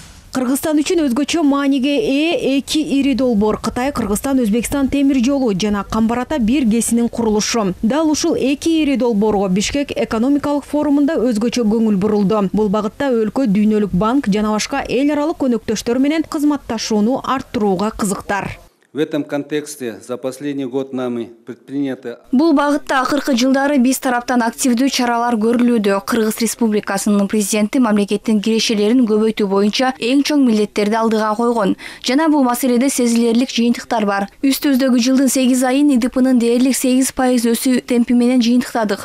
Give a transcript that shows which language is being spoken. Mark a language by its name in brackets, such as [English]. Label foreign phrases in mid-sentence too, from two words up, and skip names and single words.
[Kyrgyz] Кыргызстан үчүн өзгөчө мааниге ээ эки ири долбоор Кытай, Кыргызстан, Өзбекстан темир жолу жана Камбар Ата биргесинин курулушу. Дал ушул эки ири долбоорго Бишкек экономикалык форумунда өзгөчө көңүл бурулду. Бул багытта өлкө Дүйнөлүк банк жана башка эл аралык өнөктөштөр менен кызматташууну арттырууга кызыктар. [Russian] В этом контексте за последний год нами предпринято. [Kyrgyz] Бул багытта акыркы жылдары биз тараптан активдүү чаралар көрүлүүдө. Кыргыз Республикасынын президенти мамлекеттин кирешелерин көбөйтүү боюнча эң чоң милдеттерди алдыга койгон. Жана бул маселеде сезилерлик жыйынтыктар бар. Үстүбүздөгү жылдын 8 айын ИДПнын дээрлик 8% өсүү темпи менен жыйынтыктадык.